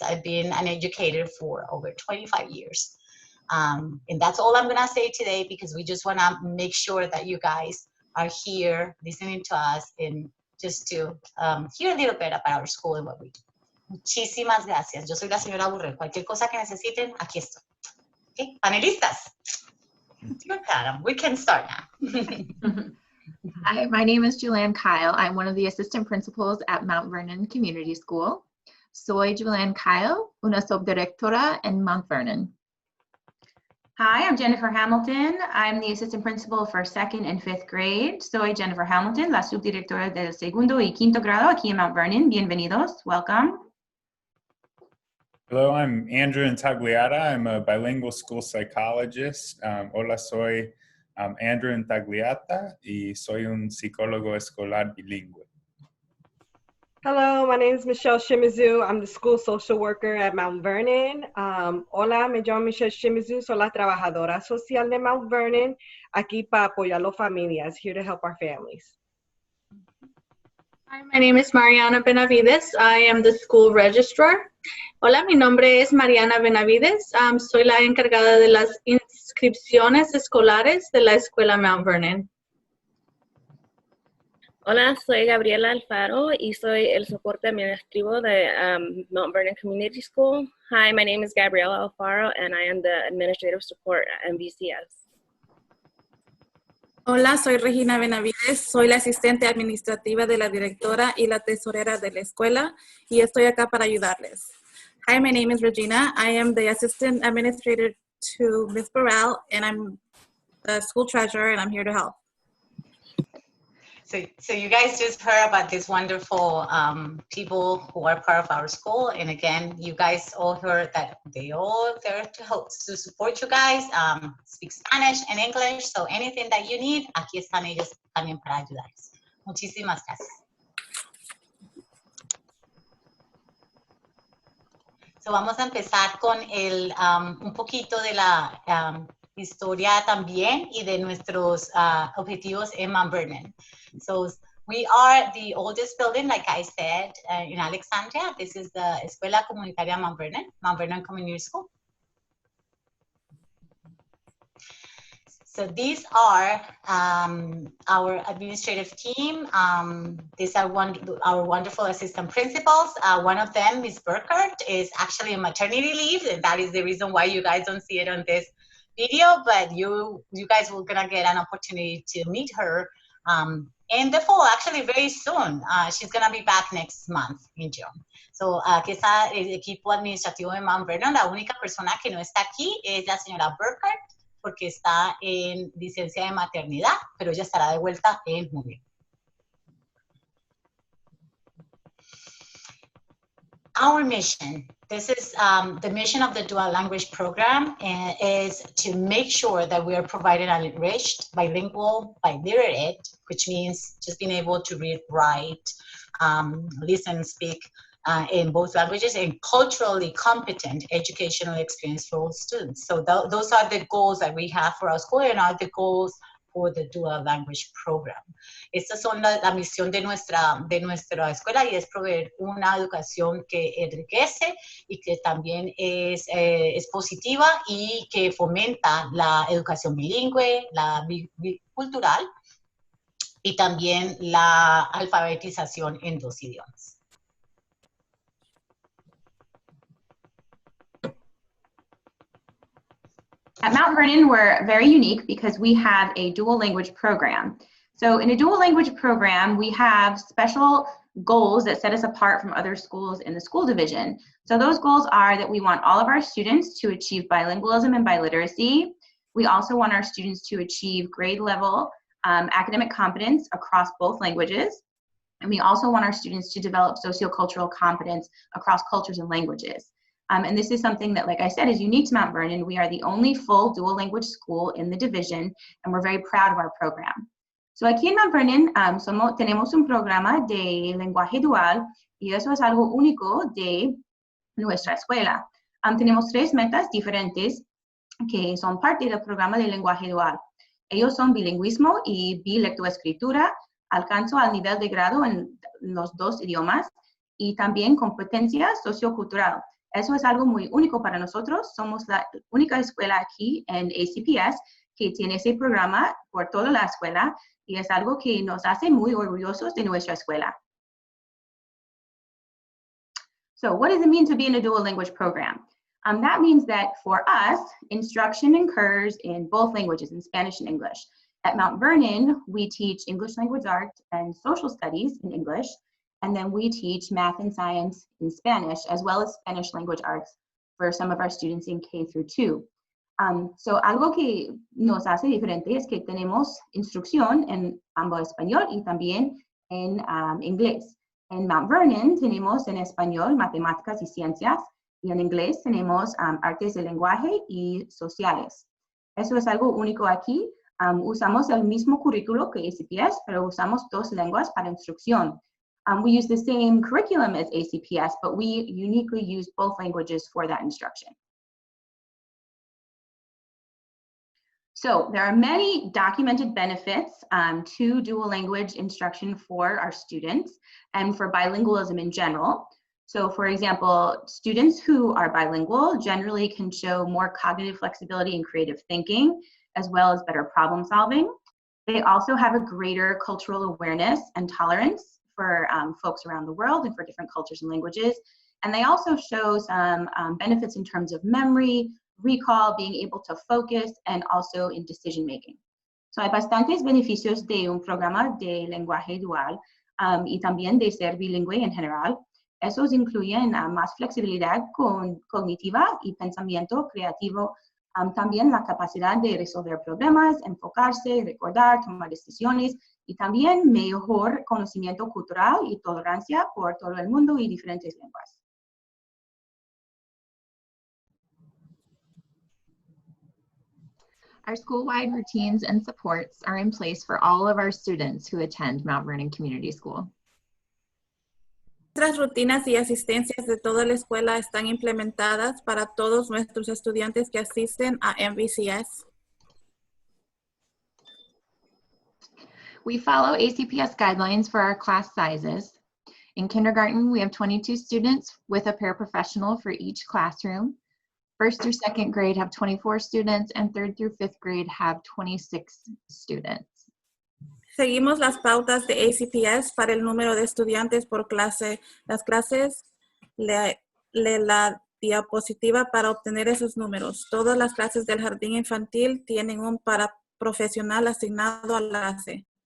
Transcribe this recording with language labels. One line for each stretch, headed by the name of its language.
English: I've been an educator for over 25 years. And that's all I'm going to say today because we just want to make sure that you guys are here listening to us and just to hear a little bit about our school and what we do.
Spanish: Muchísimas gracias. Yo soy la señora Burrell. Cualquier cosa que necesiten, aquí estoy.
English: Okay, panelistas. We can start now. Hi, my name is Julianne Kyle. I'm one of the assistant principals at Mount Vernon Community School.
Spanish: Soy Julianne Kyle, una subdirectora en Mount Vernon.
English: Hi, I'm Jennifer Hamilton. I'm the assistant principal for 2nd and 5th grade.
Spanish: Soy Jennifer Hamilton, la subdirectora del segundo y quinto grado aquí en Mount Vernon. Bienvenidos,
English: welcome. Hello, I'm Andrew Intagliata. I'm a bilingual school psychologist.
Spanish: Hola, soy Andrew Intagliata y soy un psicólogo escolar bilingüe.
English: Hello, my name is Michelle Shimizu. I'm the school social worker at Mount Vernon.
Spanish: Hola, me llamo Michelle Shimizu. Soy la trabajadora social de Mount Vernon, aquí para apoyar a las familias,
English: here to help our families. Hi, my name is Mariana Benavides. I am the school registrar.
Spanish: Hola, mi nombre es Mariana Benavides. Soy la encargada de las inscripciones escolares de la escuela Mount Vernon. Hola, soy Gabriela Alfaro y soy el soporte administrativo de Mount Vernon Community School.
English: Hi, my name is Gabriela Alfaro and I am the administrative support at MVCS.
Spanish: Hola, soy Regina Benavides, soy la asistente administrativa de la directora y la tesorera de la escuela y estoy acá para ayudarles.
English: Hi, my name is Regina. I am the assistant administrator to Ms. Burrell, and I'm the school treasurer, and I'm here to help. So you guys just heard about these wonderful people who are part of our school. And again, you guys all heard that they all there to help, to support you guys, speak Spanish and English. So anything that you need,
Spanish: aquí están ellos también para ayudarles. Muchísimas gracias. So vamos a empezar con un poquito de la historia también y de nuestros objetivos en Mount Vernon.
English: So we are the oldest building, like I said, in Alexandria. This is the Escuela Comunitaria Mount Vernon Community School. So these are our administrative team. These are our wonderful assistant principals. One of them, Ms. Burkhardt, is actually on maternity leave, and that is the reason why you guys don't see it on this video, but you guys will gonna get an opportunity to meet her in the fall, actually very soon. She's gonna be back next month in June.
Spanish: So aquí está el equipo administrativo de Mount Vernon. La única persona que no está aquí es la señora Burkhardt, porque está en licencia de maternidad, pero ella estará de vuelta en junio.
English: Our mission, this is the mission of the dual language program, is to make sure that we are providing an enriched, bilingual, biliterate, which means just being able to read, write, listen, and speak in both languages, and culturally competent educational experience for all students. So those are the goals that we have for our school and are the goals for the dual language program.
Spanish: Estas son la misión de nuestra escuela, y es proveer una educación que enriquece y que también es positiva y que fomenta la educación bilingüe, la bicultural y también la alfabetización en 2 idiomas.
English: At Mount Vernon, we're very unique because we have a dual language program. So in a dual language program, we have special goals that set us apart from other schools in the school division. So those goals are that we want all of our students to achieve bilingualism and biliteracy. We also want our students to achieve grade level academic competence across both languages. And we also want our students to develop sociocultural competence across cultures and languages. And this is something that, like I said, is unique to Mount Vernon. We are the only full dual language school in the division, and we're very proud of our program.
Spanish: So aquí en Mount Vernon tenemos un programa de lenguaje dual, y eso es algo único de nuestra escuela. Tenemos 3 metas diferentes que son parte del programa de lenguaje dual. Ellos son bilingüismo y bilectoescritura, alcanzo al nivel de grado en los 2 idiomas, y también competencia sociocultural. Eso es algo muy único para nosotros. Somos la única escuela aquí en ACPS que tiene ese programa por toda la escuela, y es algo que nos hace muy orgullosos de nuestra escuela.
English: So what does it mean to be in a dual language program? That means that for us, instruction occurs in both languages, in Spanish and English. At Mount Vernon, we teach English language arts and social studies in English, and then we teach math and science in Spanish, as well as Spanish language arts for some of our students in K through 2.
Spanish: So algo que nos hace diferente es que tenemos instrucción en ambos español y también en inglés. En Mount Vernon tenemos en español matemáticas y ciencias, y en inglés tenemos artes del lenguaje y sociales. Eso es algo único aquí. Usamos el mismo currículo que ACPS, pero usamos 2 lenguas para instrucción.
English: We use the same curriculum as ACPS, but we uniquely use both languages for that instruction. So there are many documented benefits to dual language instruction for our students and for bilingualism in general. So for example, students who are bilingual generally can show more cognitive flexibility and creative thinking, as well as better problem solving. They also have a greater cultural awareness and tolerance for folks around the world and for different cultures and languages. And they also show some benefits in terms of memory, recall, being able to focus, and also in decision making.
Spanish: So hay bastantes beneficios de un programa de lenguaje dual y también de ser bilingüe en general. Esos incluyen más flexibilidad cognitiva y pensamiento creativo, también la capacidad de resolver problemas, enfocarse, recordar, tomar decisiones y también mejor conocimiento cultural y tolerancia por todo el mundo y diferentes lenguas.
English: Our school-wide routines and supports are in place for all of our students who attend Mount Vernon Community School.
Spanish: Nuestras rutinas y asistencias de toda la escuela están implementadas para todos nuestros estudiantes que asisten a MVCS.
English: We follow ACPS guidelines for our class sizes. In kindergarten, we have 22 students with a paraprofessional for each classroom. First through second grade have 24 students, and third through fifth grade have 26 students.
Spanish: Seguimos las pautas de ACPS para el número de estudiantes por clase. Las clases, la diapositiva para obtener esos números. Todas las clases del jardín infantil tienen un paraprofesional asignado a la clase.